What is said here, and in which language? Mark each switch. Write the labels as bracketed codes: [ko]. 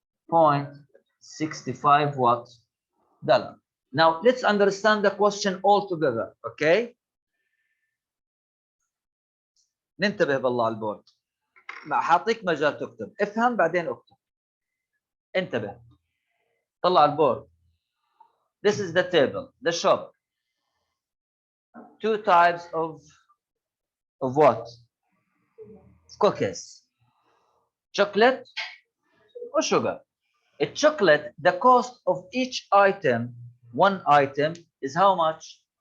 [en] 81.65 what? dollar. Now let's understand the question all together, okay? [ar] ننتبه بالله على البورد. حاعطيك مجال تكتب، افهم بعدين اكتب. انتبه. طلع البورد. [en] This is the table, the shop. Two types of what? Cookies. Chocolate or sugar. A chocolate, the cost of each item, one item, is how much?